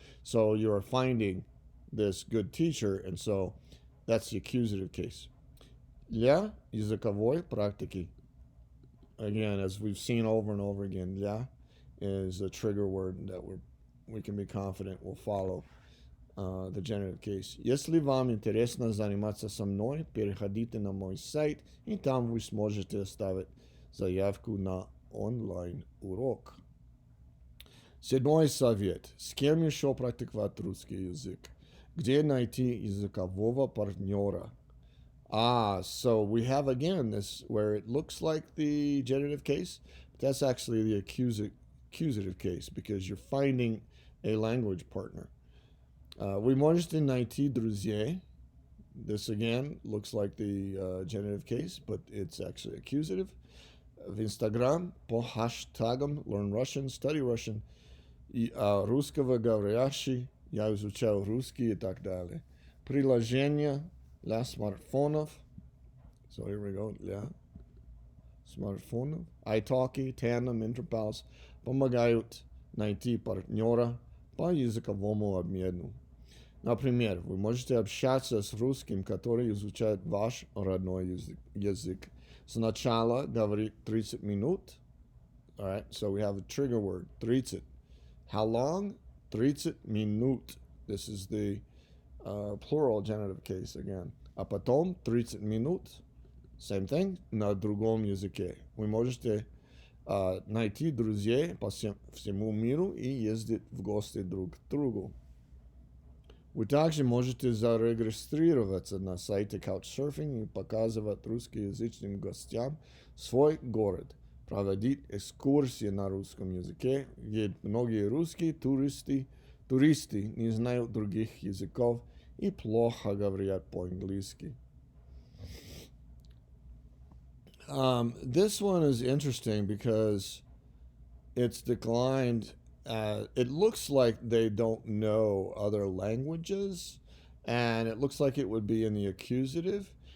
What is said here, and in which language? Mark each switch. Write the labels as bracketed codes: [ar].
[en] So you're finding this good teacher, and so that's the accusative case. [ru] Для языковой практики. [en] Again, as we've seen over and over again, для is a trigger word that we can be confident will follow the genitive case. [ru] Если вам интересно заниматься со мной, переходите на мой сайт, и там вы сможете оставить заявку на онлайн-урок. Седьмой совет. С кем еще практиковать русский язык? Где найти языкового партнера? [en] So we have again this where it looks like the genitive case, but that's actually the accusative case because you're finding a language partner. [ru] Вы можете найти друзей. [en] This again looks like the genitive case, but it's actually accusative. [ru] В Instagram по хэштагам Learn Russian, Study Russian, русского говорящий, я изучал русский и так далее. Приложения для смартфонов. [en] So here we go, [ru] для смартфонов, iTalki, Tandem, Interpals помогают найти партнера по языковому обмену. Например, вы можете общаться с русским, который изучает ваш родной язык. Сначала говорит 30 минут. [en] All right, so we have a trigger word, 30. How long? [ru] 30 минут. [en] This is the plural genitive case again. [ru] А потом 30 минут. [en] Same thing, [ru] на другом языке. Вы можете найти друзей по всему миру и ездить в гости друг к другу. Вы также можете зарегистрироваться на сайте Couchsurfing и показывать русскоязычным гостям свой город, проводить экскурсии на русском языке, ведь многие русские туристы не знают других языков и плохо говорят по-английски. [en] This one is interesting because it's declined. It looks like they don't know other languages, and it looks like it would be in the accusative.